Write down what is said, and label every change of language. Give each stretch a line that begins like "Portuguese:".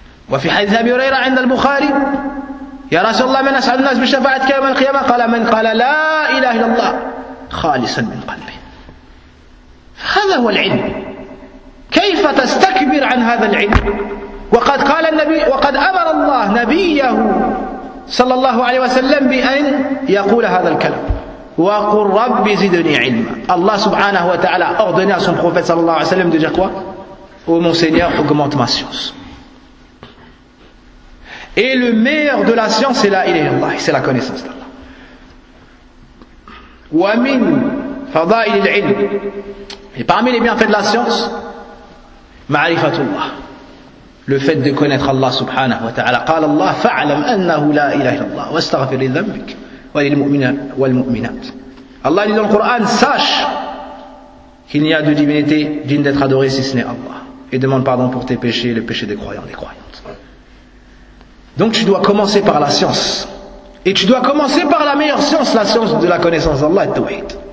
Arabic: وفي حديث أبي هريرة عند البخاري يا رسول الله من أسعد الناس بشفاعتك يوم القيامة قال من قال لا إله إلا الله خالصا من قلبه. هذا هو العلم. كيف تستكبر عن هذا العلم وقد قال النبي وقد أمر الله نبيه صلى الله عليه وسلم بأن يقول هذا الكلام وقل رب زدني علما. الله سبحانه وتعالى أغدنا
French: son prophète
Arabic: صلى الله عليه وسلم
French: de quoi au mon seigneur augmente ma science. Et le meilleur de la science, c'est la ilaha illallah, c'est la connaissance d'Allah.
Arabic: Wa min fada'il al-'ilm.
French: Et parmi les bienfaits de la science, ma'rifatullah. le fait de connaître Allah subhanahu wa ta'ala.
Arabic: قال الله فعلم أنه لا إله إلا الله واستغفر لذنبك وللمؤمنين والمؤمنات.
French: Allah dit dans le Coran, sache qu'il n'y a de divinité digne d'être adorée si ce n'est Allah. Et demande pardon pour tes péchés, les péchés des croyants, des croyantes. Donc tu dois commencer par la science. Et tu dois commencer par la meilleure science, la science de la connaissance d'Allah, Tawhid.